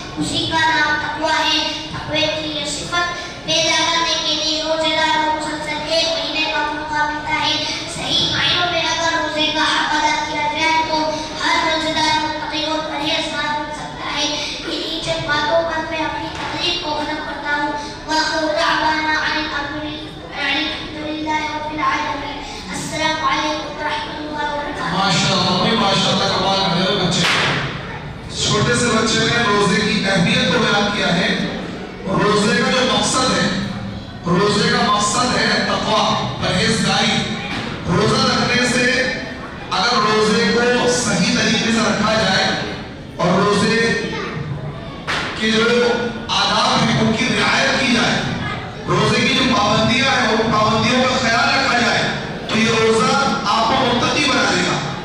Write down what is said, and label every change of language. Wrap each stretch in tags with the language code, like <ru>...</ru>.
<ur>اسی کا نام تقویٰ ہے. تقویٰ کی یہ صفت پیدا کرنے کے لیے روزے دار کو مسلسل 1 مہینے کا موقع ملتا ہے. صحیح معنوں میں اگر روزے کا حق ادا کیا جائے تو ہر روزے دار متقی اور پرہیزگار بن سکتا ہے. انہی چند باتوں پر میں اپنی تقریر کو ختم کرتا ہوں.</ur> <ar>وآخر دعوانا عن الحمد للہ رب العالمین. السلام علیکم ورحمۃ اللہ وبرکاتہ.</ar> <ur>ماشاءاللہ کمال کر رہے ہو بچے. چھوٹے سے بچے نے روزے کی اہمیت کو بیان کیا ہے. روزے کا جو مقصد ہے، روزے کا مقصد ہے تقویٰ، پرہیزگاری. روزہ رکھنے سے اگر روزے کو صحیح طریقے سے رکھا جائے اور روزے کے جو آداب ہیں ان کی رعایت کی جائے، روزے کی جو پابندیاں ہیں ان پابندیوں کا خیال رکھا جائے تو یہ روزہ آپ کو متقی بنا دے گا.</ur>